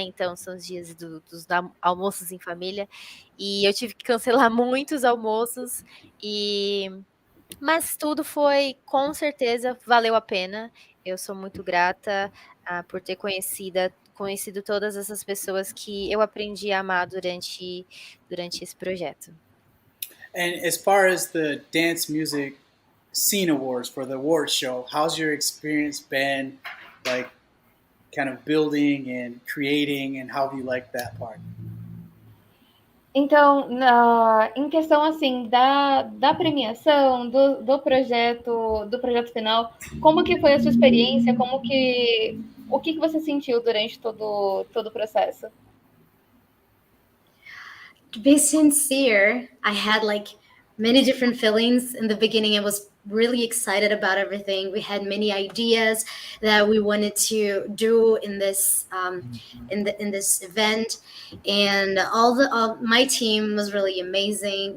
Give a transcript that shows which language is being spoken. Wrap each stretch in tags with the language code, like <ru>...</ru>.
<pt>Então, são os dias dos almoços em família. E eu tive que cancelar muitos almoços. Mas tudo foi, com certeza, valeu a pena. Eu sou muito grata por ter conhecido todas essas pessoas que eu aprendi a amar durante esse projeto.</pt> <en>And as far as the dance music scene awards for the award show, how's your experience been, like, kind of building and creating, and how have you liked that part?</en> <pt>Então, em questão assim da premiação, do projeto final, como que foi a sua experiência? O que você sentiu durante todo o processo?</pt> <en>To be sincere, I had like many different feelings. In the beginning, I was really excited about everything. We had many ideas that we wanted to do in this in this event, and all my team was really amazing.</en>